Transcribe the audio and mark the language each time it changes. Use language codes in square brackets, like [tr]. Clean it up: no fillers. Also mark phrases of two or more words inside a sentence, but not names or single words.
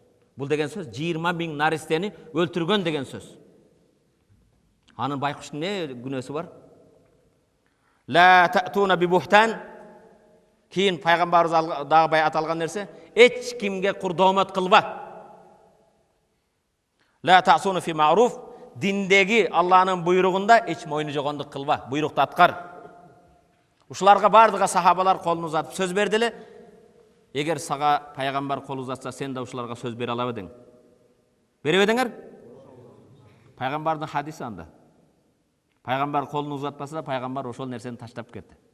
[ky] Бул деген сөз 20 миң наристени өлтүргөн деген сөз. Анын байкуштун не күнөөсү бар? [ar] لا تأتون ببهتان, [ky] кийин пайгамбарыбыз дагы байат алган нерсе, эч кимге курдомат кылба. [ar] لا تعصون في معروف, [ky] диндеги Аллахнын буйругунда эч мойну жогондук кылба, буйрукту аткар. Ушуларга бардыга сахабалар колун узатып сөз бердиле. Эгер сага пайгамбар кол узатса, сен да ушуларга сөз бере алабыдың? Бере бедиңер? Пайгамбардын хадиси анда. Пайгамбар колун узатпаса, пайгамбар ошол нерсени таштап кетти.